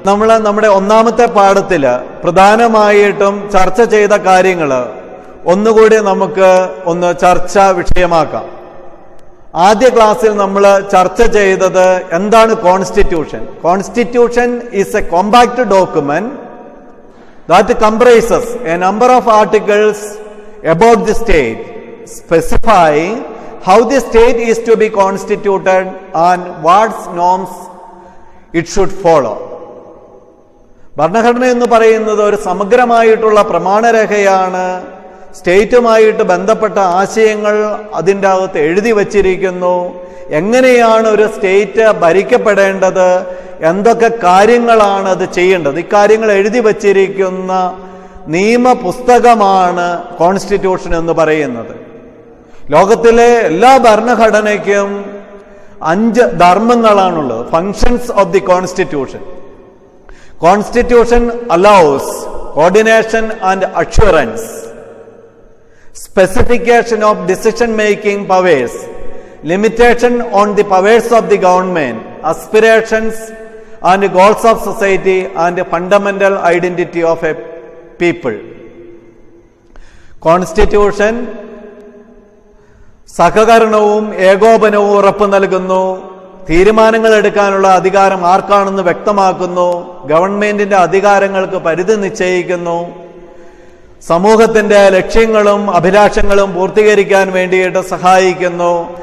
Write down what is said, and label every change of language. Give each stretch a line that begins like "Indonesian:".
Malayalam: നമ്മൾ നമ്മുടെ 1ാമത്തെ പാഠത്തിൽ പ്രധാനമായിട്ടും ചർച്ച ചെയ്ത കാര്യങ്ങൾ ഒന്നുകൂടി നമുക്ക് ചർച്ചാ വിഷയമാക്കാം. ആദ്യ ക്ലാസ്സിൽ നമ്മൾ ചർച്ച ചെയ്തത് എന്താണ് constitution.
English: Constitution is a compact document that comprises a number of articles about the state, specifying how the state is to be constituted and what norms it should follow.
Malayalam: ഭരണഘടന എന്ന് പറയുന്നത് ഒരു സമഗ്രമായിട്ടുള്ള പ്രമാണരേഖയാണ്. സ്റ്റേറ്റുമായിട്ട് ബന്ധപ്പെട്ട ആശയങ്ങൾ അതിൻ്റെ അകത്ത് എഴുതി വച്ചിരിക്കുന്നു. എങ്ങനെയാണ് ഒരു സ്റ്റേറ്റ് ഭരിക്കപ്പെടേണ്ടത്, എന്തൊക്കെ കാര്യങ്ങളാണ് അത് ചെയ്യേണ്ടത്, ഇക്കാര്യങ്ങൾ എഴുതി വച്ചിരിക്കുന്ന നിയമപുസ്തകമാണ് കോൺസ്റ്റിറ്റ്യൂഷൻ എന്ന് പറയുന്നത്. ലോകത്തിലെ എല്ലാ ഭരണഘടനയ്ക്കും 5 ധർമ്മങ്ങളാണുള്ളത്.
English: Functions of the constitution. Constitution allows coordination and assurance, specification of decision making powers, limitation on the powers of the government, aspirations and goals of society and fundamental identity of a people.
Malayalam: Constitution സഹകരണവും ഏകോപനവും ഉറപ്പു നൽകുന്നു. തീരുമാനങ്ങൾ എടുക്കാനുള്ള അധികാരം ആർക്കാണെന്ന് വ്യക്തമാക്കുന്നു. ഗവൺമെന്റിന്റെ അധികാരങ്ങൾക്ക് പരിധി നിശ്ചയിക്കുന്നു. സമൂഹത്തിന്റെ ലക്ഷ്യങ്ങളും അഭിലാഷങ്ങളും പൂർത്തീകരിക്കാൻ വേണ്ടിയിട്ട് സഹായിക്കുന്നു.